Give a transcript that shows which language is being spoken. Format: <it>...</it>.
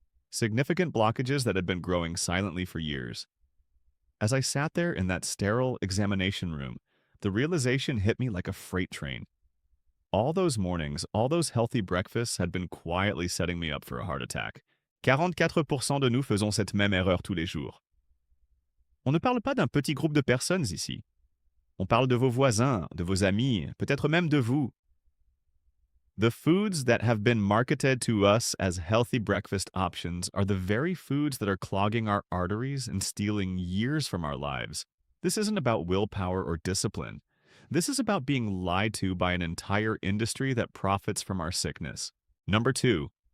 <en>Significant blockages that had been growing silently for years. As I sat there in that sterile examination room, the realization hit me like a freight train. All those mornings, all those healthy breakfasts had been quietly setting me up for a heart attack.</en> <fr>44% de nous faisons cette même erreur tous les jours. On ne parle pas d'un petit groupe de personnes ici. On parle de vos voisins, de vos amis, peut-être même de vous.</fr> <en>The foods that have been marketed to us as healthy breakfast options are the very foods that are clogging our arteries and stealing years from our lives. This isn't about willpower or discipline. This is about being lied to by an entire industry that profits from our sickness. Number 2.</en>